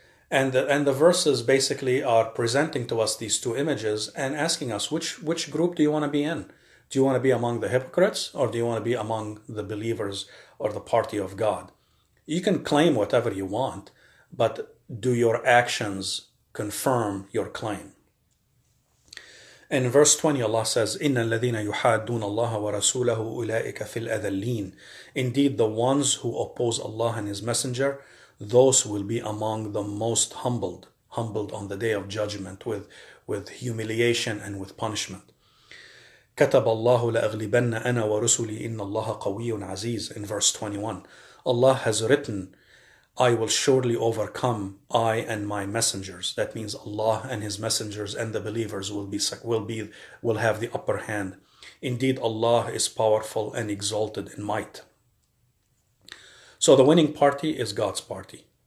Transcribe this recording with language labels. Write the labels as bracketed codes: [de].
[en] And the verses basically are presenting to us these 2 images and asking us, which group do you want to be in? Do you want to be among the hypocrites, or do you want to be among the believers or the party of God? You can claim whatever you want, but do your actions confirm your claim? In verse 20, Allah says, [ar] إِنَّ الَّذِينَ يُحَادُّونَ اللَّهَ وَرَسُولَهُ أُولَٰئِكَ فِي الْأَذَلِّينَ. [en] Indeed, the ones who oppose Allah and His Messenger, those will be among the most humbled on the day of judgment, with humiliation and with punishment. [ar] كتب الله لأغلبن أنا ورسلي إن الله قوي عزيز. [en] In verse 21, Allah has written, I will surely overcome, I and my messengers. That means Allah and His messengers and the believers will have the upper hand. Indeed, Allah is powerful and exalted in might. So the winning party is God's party.